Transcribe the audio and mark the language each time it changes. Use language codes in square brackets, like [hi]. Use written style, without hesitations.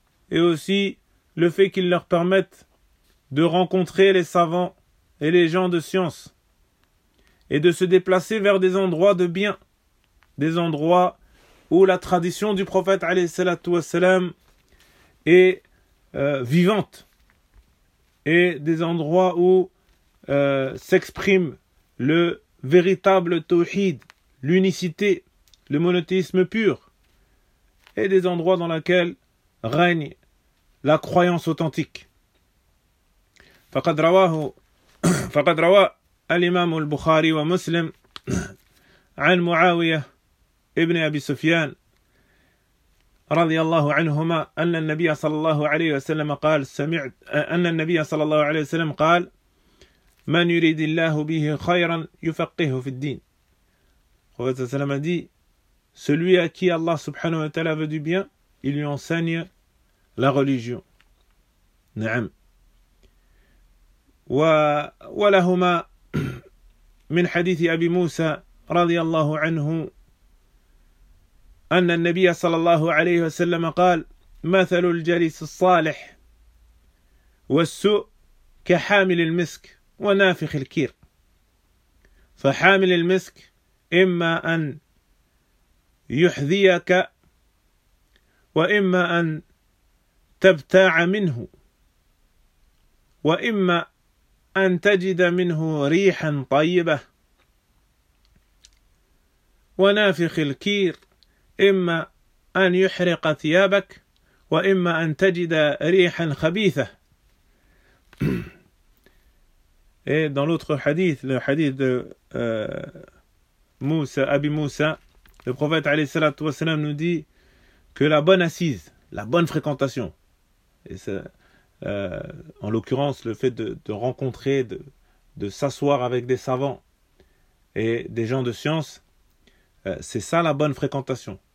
[fr] Et aussi le fait qu'il leur permette de rencontrer les savants et les gens de science, et de se déplacer vers des endroits de bien, des endroits où la tradition du prophète alayhi salatu wassalam est vivante, et des endroits où s'exprime le véritable tawhid, l'unicité, le monothéisme pur, et des endroits dans lesquels règne la croyance authentique. [ar] فقد رواه فقد روى الإمام البخاري ومسلم عن معاوية ابن أبي سفيان رضي الله عنهما أن النبي صلى الله عليه وسلم قال سمعت أن النبي صلى الله عليه وسلم قال من يريد الله به خيرا يفقهه في الدين. هو صلى الله عليه وسلم [fr] dit celui à qui Allah subhanahu wa ta'ala veut du bien, il lui enseigne la religion. [ar] نعم. ولهما من حديث أبي موسى رضي الله عنه أن النبي صلى الله عليه وسلم قال مثل الجليس الصالح والسوء كحامل المسك ونافخ الكير. فحامل المسك إما أن يحذيك وإما أن تبتاع منه وإما أن تجد منه ريحا طيبة. ونافخ الكير إما أن يحرق ثيابك وإما أن تجد ريحا خبيثة. [fr] Et dans l'autre hadith, le hadith de Moussa, Abi Moussa, le prophète alayhi salatu wasalam nous dit que la bonne assise, la bonne fréquentation, et en l'occurrence le fait de rencontrer, de s'asseoir avec des savants et des gens de science, c'est ça la bonne fréquentation.